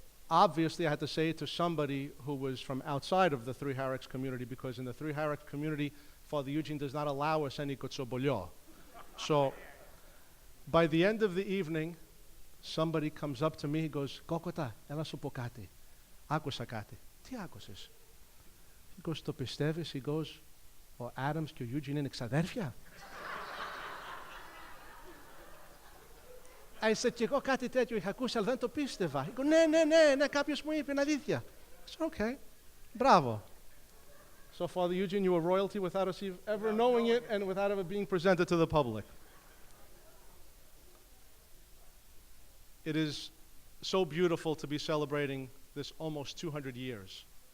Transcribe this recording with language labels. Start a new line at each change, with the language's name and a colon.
English: Obviously, I had to say it to somebody who was from outside of the Three Hierarchs community, because in the Three Hierarchs community, Father Eugene does not allow us any kotsobolio. So, by the end of the evening, somebody comes up to me, he goes, "Kokota,
Greek: έλα σου πω κάτι. Άκουσα κάτι." "Τι άκουσες?"
English: He goes,
Greek: "Το πιστεύεις?"
English: He goes,
Greek: "Ο Adams και ο Eugene είναι ξαδέρφια?"
English: I said,
Greek: "Και εγώ κάτι τέτοιο είχα ακούσει, αλλά δεν το πίστευα."
English: He goes,
Greek: ναι, κάποιος μου είπε, είναι αλήθεια."
English: I said, "Okay, bravo." So, Father Eugene, you were royalty without us ever knowing it and without ever being presented to the public. It is so beautiful to be celebrating this almost 200 years.